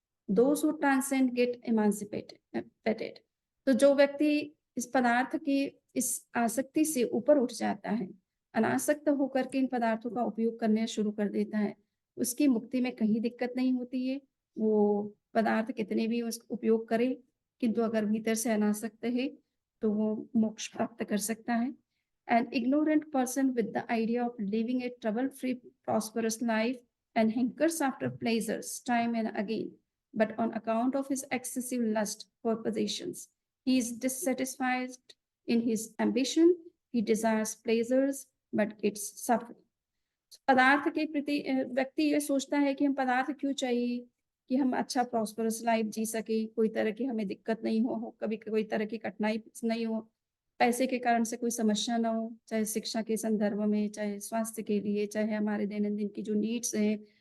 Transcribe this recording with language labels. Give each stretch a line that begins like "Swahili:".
English: Those who transcend get petted.
Hindi: तो जो व्यक्ति इस पदार्थ की इस आसक्ति से ऊपर उठ जाता है, अनासक्त होकर के इन पदार्थों का उपयोग करना शुरू कर देता है, उसकी मुक्ति में कहीं दिक्कत नहीं होती है। वो पदार्थ कितने भी उस उपयोग करे, किंतु अगर भीतर से अनासक्त है, तो वो मोक्ष प्राप्त कर सकता है।
English: An ignorant person with the idea of living a trouble-free, prosperous life and hankers after pleasures time and again, but on account of his excessive lust for possessions, he is dissatisfied in his ambition, he desires pleasures but gets suffering.
Hindi: पदार्थ के प्रति व्यक्ति ये सोचता है कि हम पदार्थ क्यों चाहिए कि हम अच्छा प्रॉस्परस लाइफ जी सके, कोई तरह की हमें दिक्कत नहीं हो, कभी कोई तरह की कठिनाई नहीं हो, पैसे के कारण से कोई समस्या ना हो, चाहे शिक्षा के संदर्भ में, चाहे स्वास्थ्य के लिए, चाहे हमारे दैनंदिन की जो नीड्स हैं